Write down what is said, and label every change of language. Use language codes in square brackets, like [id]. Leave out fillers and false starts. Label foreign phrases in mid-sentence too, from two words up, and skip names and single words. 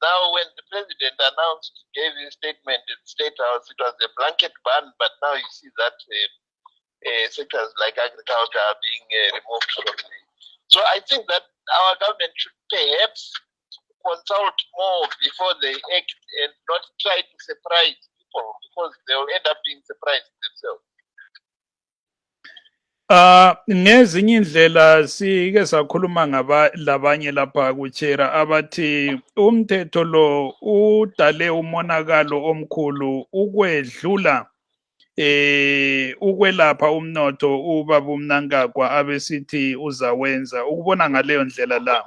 [en] now when the president announced, gave his statement in State House, it was a blanket ban, but now you see that sectors like agriculture are being removed from it. So I think that our government should perhaps consult more before they act and not try to surprise people, because they will end up being surprised themselves. [nd] Ngezinye indlela sike sakhuluma labanye lapha kuchera abathi umthetho lo udale umonakalo omkhulu ukwedlula ukwelapha umnotho ubaba Mnangagwa abesithi uzawenza ukubona ngaleyo ndlela la.